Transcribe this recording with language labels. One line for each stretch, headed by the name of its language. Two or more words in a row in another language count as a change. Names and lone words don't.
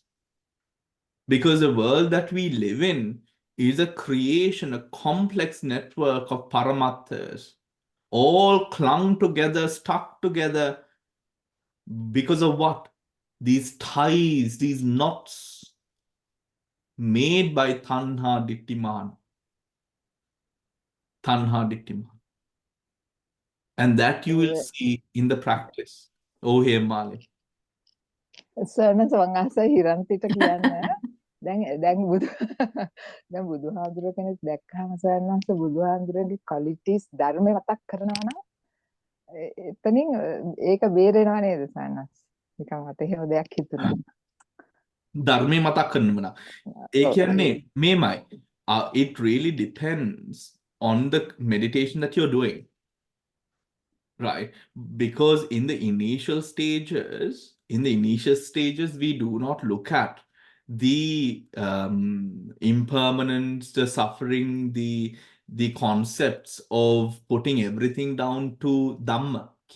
English: Because the world that we live in is a creation, a complex network of paramatthas, all clung together, stuck together, because of what? These ties, these knots made by
Pali: tanha dittiman. Tanha dittiman.
English: And that you will see in the practice. Oh, hey, Mali.
Sinhala: සර්නස් වංගාස හිරන්තිට කියන්න දැන් බුදුහාමුදුරුවෝ කෙනෙක් දැක්කම සර්නස් බුදුහාමුදුරුවෝගේ qualities ධර්මය මතක් කරනවා නම් එතනින් ඒක බේරෙනවා නේද සර්නස්? නිකන් මට එහෙම දෙයක් හිතුණා. ධර්මය මතක් කරනවා නම් ඒ කියන්නේ මේමයි.
English: It really depends on the meditation that you're doing. Right? Because in the initial stages, we do not look at the impermanence, the suffering, the concepts of putting everything down to Dhamma.